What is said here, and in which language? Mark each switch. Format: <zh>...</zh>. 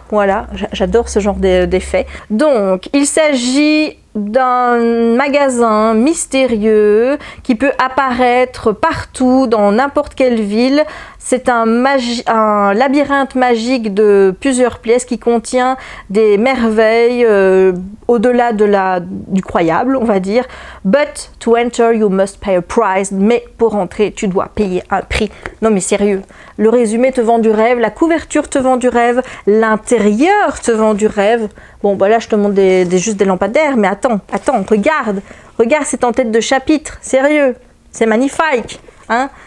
<fr>Voilà, j'adore ce genre d'effet. Donc, il s'agit d'un magasin mystérieux qui peut apparaître partout dans n'importe quelle ville. C'est un labyrinthe magique de plusieurs pièces qui contient des merveilles au-delà du croyable, on va dire.</fr> <en>But to enter you must pay a price.</en> <fr>Mais pour entrer, tu dois payer un prix. Non mais sérieux, le résumé te vend du rêve, la couverture te vend du rêve, l'intérieur te vend du rêve. Bon, bah là je te montre juste des lampadaires, mais attends, regarde c'est en tête de chapitre, sérieux, c'est magnifique, hein.</fr>